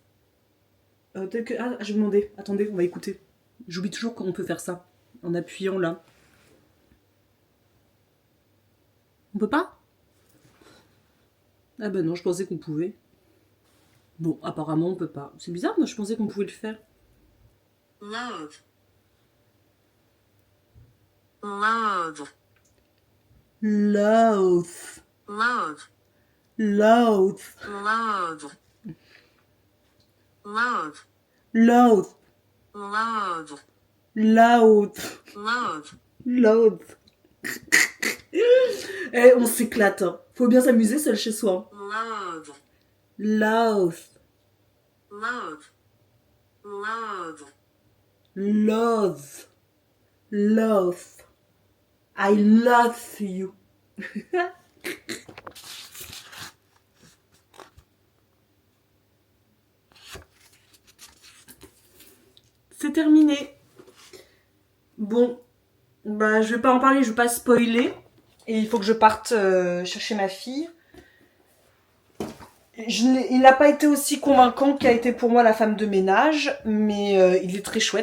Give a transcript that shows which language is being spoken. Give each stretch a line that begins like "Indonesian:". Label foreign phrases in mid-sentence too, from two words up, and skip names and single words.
French: Je vais demander. Attendez, on va écouter. J'oublie toujours qu'on peut faire ça. En appuyant là. On peut pas? Ah ben non, je pensais qu'on pouvait. Bon, apparemment on peut pas. C'est bizarre, moi je pensais qu'on pouvait le faire.
English: Loathe. Loathe. Loath. Loathe. Loath. Loathe. Loathe. Loath. Loathe. Loath. Loathe. Loath.
French: Eh, on s'éclate. Hein. Faut bien s'amuser seul chez soi.
English: Loathe. Loath. Loathe. Loathe. Loath. Loath. I loathe you.
French: C'est terminé. Bon, bah je vais pas en parler, je vais pas spoiler. Et il faut que je parte chercher ma fille. Il n'a pas été aussi convaincant qu'a été pour moi La femme de ménage, mais il est très chouette.